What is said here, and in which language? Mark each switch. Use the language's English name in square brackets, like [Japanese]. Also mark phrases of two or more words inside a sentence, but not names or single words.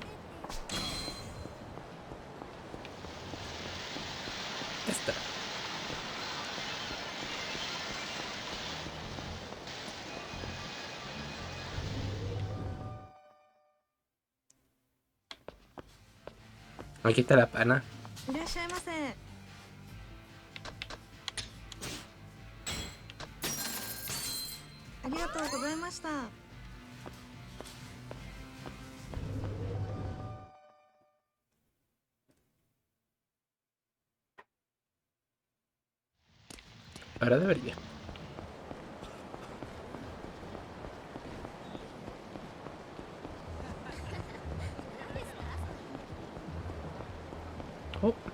[Spanish] Esta. Aquí está la pana. [Japanese] いらっしゃいませ。ありがとうございました。 [Spanish] Ahora debería. Oh.